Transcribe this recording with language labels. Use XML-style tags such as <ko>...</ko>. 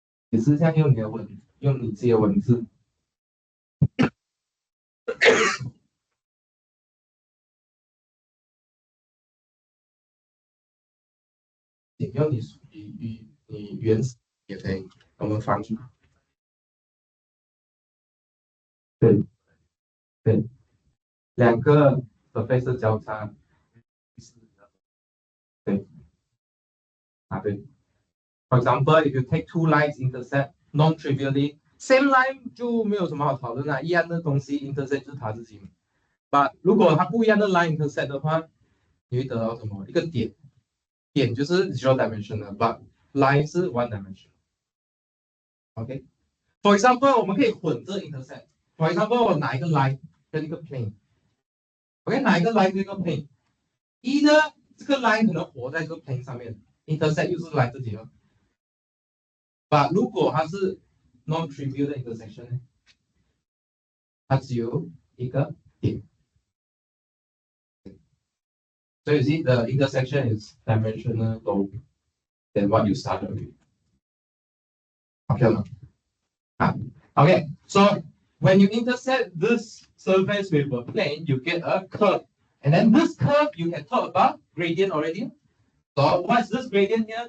<zh>也是像用用你自己的文字，引用你原始也可以，我们放出。对对，两个 surface 交叉，对对。</zh> <en>For example, if you take two lines intersect non-trivially, same line</en> <zh>就没有什么好讨论啦，一样的东西 intersect 就是它自己。 But 如果它不一样的 line intersect 的话，你会得到什么？一个点，点就是 zero dimensional，but line 是 one dimensional。 OK。</zh> <en>For example，</en> <zh>我们可以混着 intersect。</zh> <en>For example，</en> <zh>我拿一个 line 跟一个 plane，OK， 拿一个 line 跟一个 plane，一呢，这个 line 可能活在这个 plane 上面 ，intersect 又是 line 自己了。 But 如果它是 non-trivial 的 intersection 呢，它只有一个点。</zh> <en>So you see the intersection is dimensional low than what you started with. Okay 吗？Okay. So when you intersect this surface with a plane, you get a curve. And then this curve, you can talk about gradient already. So what's this gradient here?</en>